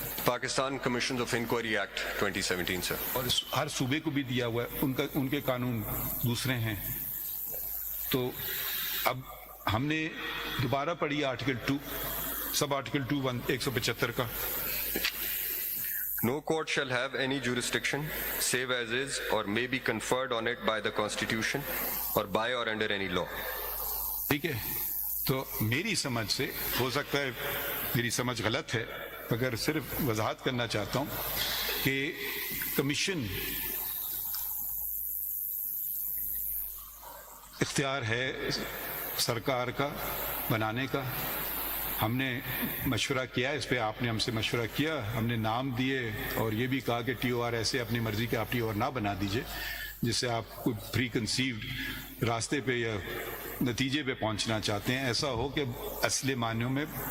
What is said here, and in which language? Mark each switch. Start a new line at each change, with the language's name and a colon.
Urdu: Pakistan commission of inquiry act 2017 سر، اور ہر صوبے کو بھی دیا ہوا ہے، ان کے قانون دوسرے ہیں۔ تو اب ہم نے دوبارہ پڑھی آرٹیکل 2، سب آرٹیکل 2 175 کا۔
English: No court shall have any jurisdiction save as is or may be conferred on it by the Constitution or by or under any law.
Urdu: ٹھیک ہے، تو میری سمجھ سے، ہو سکتا ہے میری سمجھ غلط ہے، مگر صرف وضاحت کرنا چاہتا ہوں کہ کمیشن اختیار ہے سرکار کا بنانے کا۔ ہم نے مشورہ کیا اس پہ، آپ نے ہم سے مشورہ کیا، ہم نے نام دیے اور یہ بھی کہا کہ ٹی او آر ایسے اپنی مرضی کے آپ ٹی او آر نہ بنا دیجئے جس سے آپ کوئی پری کنسیوڈ راستے پہ یا نتیجے پہ پہنچنا چاہتے ہیں، ایسا ہو کہ اصل معنیوں میں